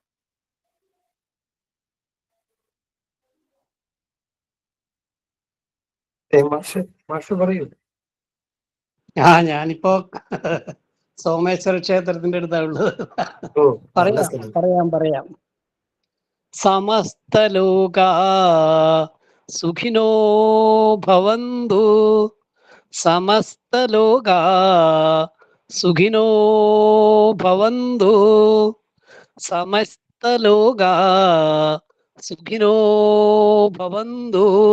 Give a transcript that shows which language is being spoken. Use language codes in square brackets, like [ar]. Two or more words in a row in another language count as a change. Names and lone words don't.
[ml] മാഷ് പറയൂ. ഞാനിപ്പോ സോമേശ്വര ക്ഷേത്രത്തിന്റെ അടുത്താണുള്ളത്. [sa] പറയാം. समस्तलोका सुखिनो भवन्तु. समस्तलोका सुखिनो भवन्तु. समस्तलोका सुखिनो भवन्तु.